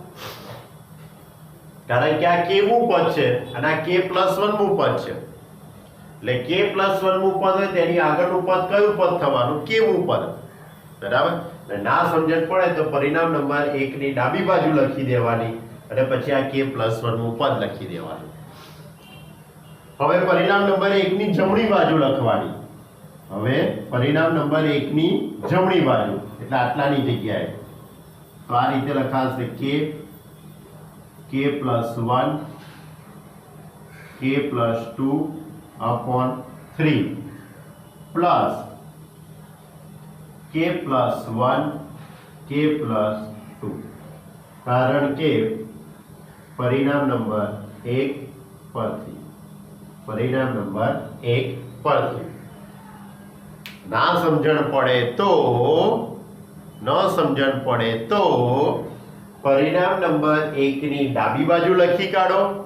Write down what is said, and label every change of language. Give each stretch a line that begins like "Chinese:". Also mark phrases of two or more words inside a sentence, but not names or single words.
Gujarati: કારણ કે આ કેવું પદ છે અને આ
English: k plus 1
Gujarati: નું પદ છે એટલે
English: k plus 1
Gujarati: નું પદ હોય તેની આગળનું પદ કયું પદ થવાનું કેવું પદ બરાબર ના સમજણ પડે તો પરિણામ નંબર 1 ની ડાબી બાજુ લખી દેવાની અને પછી આ
English: k plus 1
Gujarati: નું પદ લખી દેવાનું હવે પરિણામ નંબર 1 ની જમણી બાજુ લખવાની હવે પરિણામ નંબર 1 ની જમણી બાજુ એટલે આટલાની જગ્યાએ તો આ રીતે લખાશે
English: k plus 1 k plus 2 upon 3 plus k plus 1 k plus 2
Gujarati: કારણ કે પરિણામ નંબર 1 પરથી પરિણામ નંબર 1 પરથી ના સમજણ પડે તો ન સમજણ પડે તો પરિણામ નંબર 1 ની ડાબી બાજુ લખી કાઢો